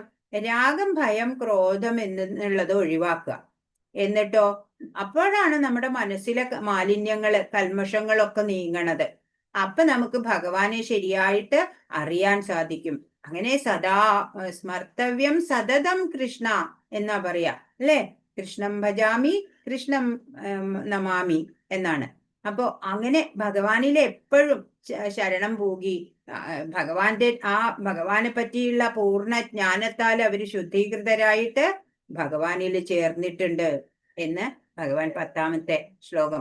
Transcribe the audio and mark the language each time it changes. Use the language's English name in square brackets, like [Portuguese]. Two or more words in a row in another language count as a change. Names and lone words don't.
[Malayalam] രാഗം, ഭയം, ക്രോധം എന്നുള്ളത് ഒഴിവാക്കുക. എന്നിട്ടോ അപ്പോഴാണ് നമ്മുടെ മനസ്സിലെ മാലിന്യങ്ങള്, കൽമഷങ്ങളൊക്കെ നീങ്ങണത്. അപ്പൊ നമുക്ക് ഭഗവാനെ ശരിയായിട്ട് അറിയാൻ സാധിക്കും. [Sanskrit] അങ്ങനെ സദാ സ്മർത്തവ്യം സതതം കൃഷ്ണ [Malayalam] എന്നാ പറയാ. അല്ലെ? [Sanskrit] കൃഷ്ണം ഭജാമി കൃഷ്ണം നമാമി എന്നാണ്. [Malayalam] അപ്പോ അങ്ങനെ ഭഗവാനിലെ എപ്പോഴും ശരണം പൂകി ഭഗവാനെ പറ്റിയുള്ള പൂർണ്ണ ജ്ഞാനത്താൽ അവര് ശുദ്ധീകൃതരായിട്ട് ഭഗവാനിൽ ചേർന്നിട്ടുണ്ട് എന്ന് ഭഗവാൻ 10ാമത്തെ ശ്ലോകം.